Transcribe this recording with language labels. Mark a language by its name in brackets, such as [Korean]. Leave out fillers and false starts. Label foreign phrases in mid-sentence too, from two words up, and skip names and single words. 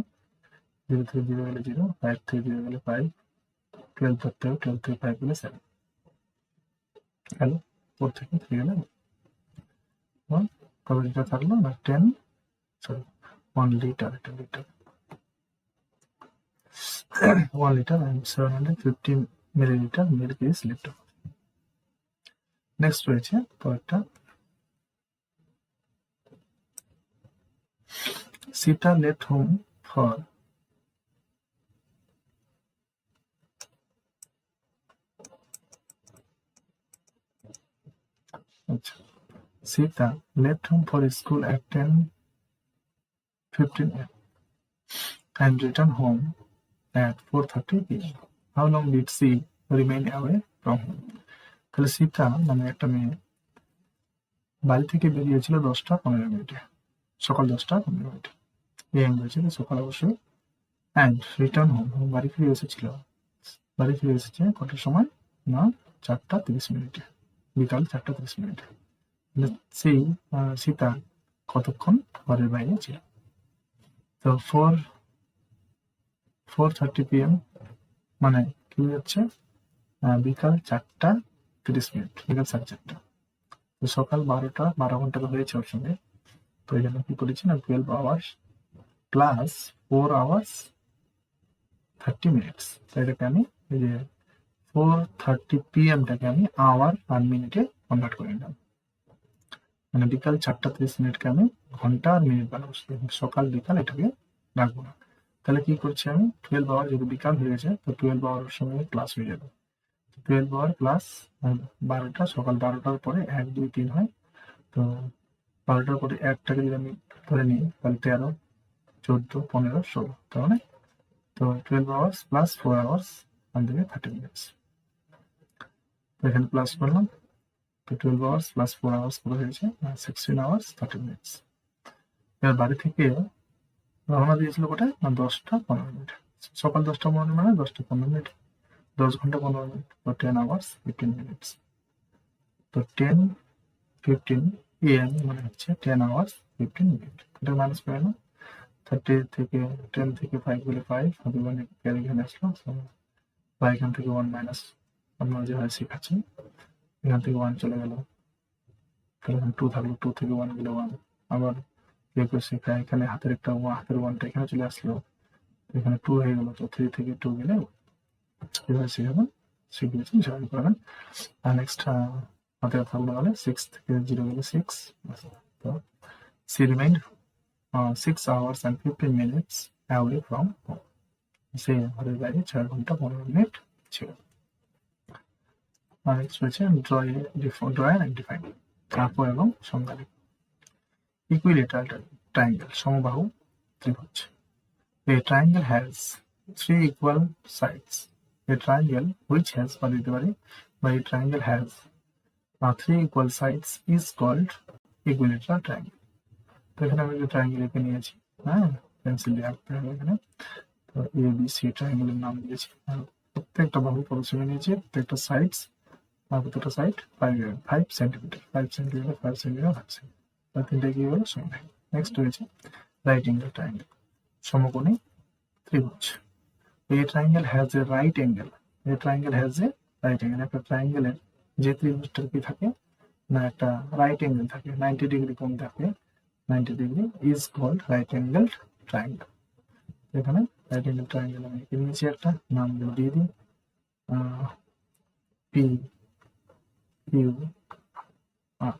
[Bangla] 0 থেকে 0 গেলে 0, 5 থেকে 0 গেলে 5, 12 ধরতে হবে, 12 থেকে 5 গেলে 7, হ্যালো 4 থেকে 3 গেলে কত লিটার থাকলো না 1 লিটার, এটা লিটার [English] 1 liter and 750 milliliter milk is left over. [Bangla] নেক্সট রয়েছে পরেরটা, [English] সীতা left home for Sita left home for school at 10:15 am and returned home at 4:30 p.m. How long did she remain away from home? [Bangla] তাহলে সীতা নামে একটা মেয়ে বাড়ি থেকে বেরিয়েছিল 10:15 সকাল 10:15 এম হয়েছে সকাল অবশ্যই, [English] and return home [Bangla] বাড়ি ফিরে এসেছে কটার সময় না 4:30 বিকাল 4:30। সেই সীতা কতক্ষণ ঘরের বাইরে ছিল, তো 4:30 p.m মানে কি হচ্ছে বিকাল 4:30, বিকাল 4:30। তো সকাল 12 ঘন্টা হয়েছে ওর সঙ্গে, তো এই জন্য কি করেছি না [English] 12 hours plus 4 hours 30 minutes. [Bangla] তো এটাকে আমি এই যে 4:30 p.m টাকে আমি আওয়ার আর মিনিটে কনভার্ট করে নিলাম, মানে বিকাল 4:30 আমি ঘন্টা আর মিনিট বানাবো, সকাল বিকাল এটাকে রাখবো না। তাহলে কি করছি আমি 12 hour যেহেতু বিকাল হয়ে গেছে, তো 12 hour সঙ্গে প্লাস হয়ে যাবে, 12 hour প্লাস 12টা, সকাল 12টার পরে 1 2 3 হয়, তো 12টার পরে 1টাকে যদি আমি ধরে নিই তাহলে 13 14 15 16, তার মানে তো [English] 12 hours plus 4 hours [Bangla] থেকে [English] 30 minutes। [Bangla] তো এখানে প্লাস করলাম, তো [English] 12 hours plus 4 hours [Bangla] করে হয়েছে [English] 16 hours 30 minutes। [Bangla] এবার বাড়ি থেকে রওনা দিয়েছিল কোথায় না 10:15, সকাল 10:15 মানে 10:15, 10 ঘন্টা 15 মিনিট, তো [English] 10 hours 15 minutes। [Bangla] তো [English] 10:15 am [Bangla] মানে হচ্ছে [English] 10 hours 15 minutes। [Bangla] এটা মাইনাস করে না 30 থেকে 10 থেকে 5 গেলে 5 হবে, মানে ক্যারি এখানে আসলো, বা এখান থেকে 1 মাইনাস আপনারা যেভাবে শেখাচ্ছি এখান থেকে 1 চলে গেল, তাহলে 2 থাকলো, 2 থেকে 1 গেলে 1, আবার কেউ শেখায় এখানে হাতের একটা হাতের 1টা এখানে চলে আসলো, এখানে 2 হয়ে গেল, তো 3 থেকে 2 গেলে এভাবে শিখাবেন, শিখিয়েছেন সেভাবে করবেন। আর নেক্সট হাতে থাকলো তাহলে 6 থেকে 0 গেলে 6, তো [English] she remained 6 hours and 15 minutes away from home, [Bangla] সে ঘরের বাইরে 4 ঘন্টা 15 মিনিট ছিল। আর নেক্সট হচ্ছে [English] draw and define, [Bangla] আঁকো এবং সংজ্ঞা লিখো। [English] equilateral triangle, [Bangla] সমবাহু ত্রিভুজ। [English] A triangle has 3 equal sides. A triangle which has [Bangla] বা দিতে পারি, [English] বা a triangle has 3 equal sides is called equilateral triangle. [Bangla] তো এখানে আমি যে ট্রায়াঙ্গেল এঁকে নিয়েছি, হ্যাঁ, পেন্সিল দিয়ে আঁকতে হবে এখানে। তো এ বি সি ট্রায়াঙ্গেলের নাম দিয়েছি, আর প্রত্যেকটা বাহু প্রদর্শনে নিয়েছি, প্রত্যেকটা সাইডস আর প্রত্যেকটা সাইড 5 সেন্টিমিটার 5 সেন্টিমিটার 5 সেন্টিমিটার 5 সেন্টিমিটার, তিনটা কি হলো সমান। নেক্সট হয়েছে [English] right angle triangle, [Bangla] সমকোণী ত্রিভুজ। [English] A triangle has a right angle. A triangle has a right angle. [Bangla] একটা ট্রায়াঙ্গেলের যে ত্রিভুজটার কি থাকে না, একটা [English] right angle [Bangla] থাকে, 90 ডিগ্রি কোণ থাকে, [English] 90 degree is called right angled triangle. [Bangla] এখানে [English] right angle triangle [Bangla] আমি এঁকে নিয়েছি, একটা নাম দিয়ে দিই পি কিউ আর।